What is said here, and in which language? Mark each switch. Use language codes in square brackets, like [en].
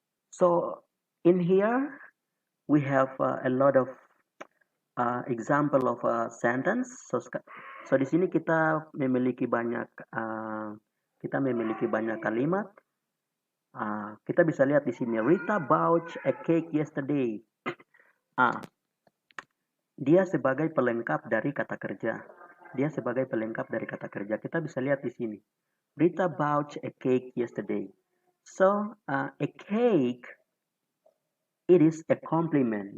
[en] So in here we have a lot of example of a sentence. [id] So di sini kita memiliki banyak kalimat. Kita bisa lihat di sini, [en] Rita bought a cake yesterday. [id] Dia sebagai pelengkap dari kata kerja. Kita bisa lihat di sini, [en] Rita bought a cake yesterday. So a cake, it is a compliment.